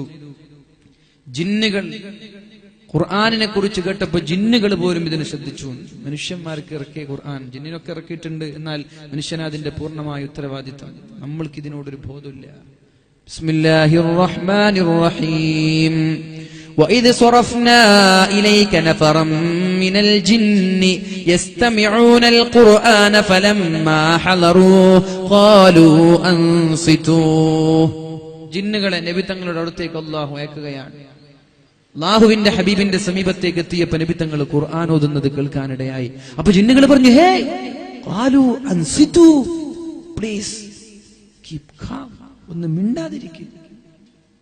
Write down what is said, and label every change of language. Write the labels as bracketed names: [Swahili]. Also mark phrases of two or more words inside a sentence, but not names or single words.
[Malayalam] ജിന്നുകൾ ഖുർആനിനെ കുറിച്ച് കേട്ടപ്പോ ജിന്നുകൾ പോലും ഇതിനെ ശ്രദ്ധിച്ചു. മനുഷ്യന്മാർക്ക് ഇറക്കിയ ഖുർആൻ ജിന്നിനൊക്കെ ഇറക്കിയിട്ടുണ്ട്, എന്നാൽ മനുഷ്യന് അതിന്റെ പൂർണ്ണമായ ഉത്തരവാദിത്വം. നമ്മൾക്ക് ഇതിനോടൊരു ബോധമില്ല. [Arabic] بسم الله الرحمن الرحيم. وَإِذْ صَرَفْنَا إِلَيْكَ نَفَرًا مِنَ الْجِنِّ يَسْتَمِعُونَ الْقُرْآنَ فَلَمَّا حَضَرُوهُ قَالُوا أَنصِتُوا. [Malayalam] ജിന്നുകളെ നബി തങ്ങളുടെ അടുത്തേക്ക് അല്ലാഹു അയക്കുകയാണ്. അല്ലാഹുവിന്റെ ഹബീബിന്റെ സമീപത്തേക്ക് എത്തിയപ്പോൾ നബി തങ്ങൾ ഖുർആൻ ഓതുന്നത് കേൾക്കാനിടയായി. അപ്പൊ ജിന്നുകൾ പറഞ്ഞു, ഹേ [Arabic] قالوا أنصتوا, [English] please keep calm, [Malayalam] ഒന്ന് മിണ്ടാതിരിക്കുക.